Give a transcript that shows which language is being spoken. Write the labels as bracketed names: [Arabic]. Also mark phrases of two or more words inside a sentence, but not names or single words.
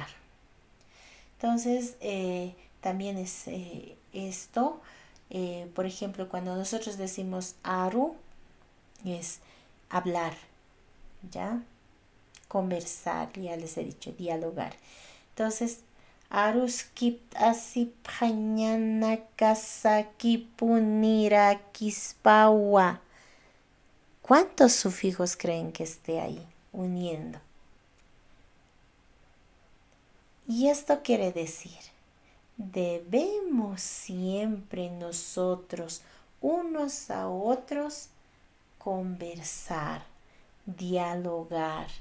[Spanish] Entonces, también es esto, por ejemplo, cuando nosotros decimos aru, es hablar, ¿ya? Conversar, ya les he dicho, dialogar. Entonces, [Aymara] aruskip asipañana kasakipunira kispawa. [Spanish] ¿Cuántos sufijos creen que esté ahí uniendo? Y esto quiere decir, debemos siempre nosotros, unos a otros, conversar, dialogar.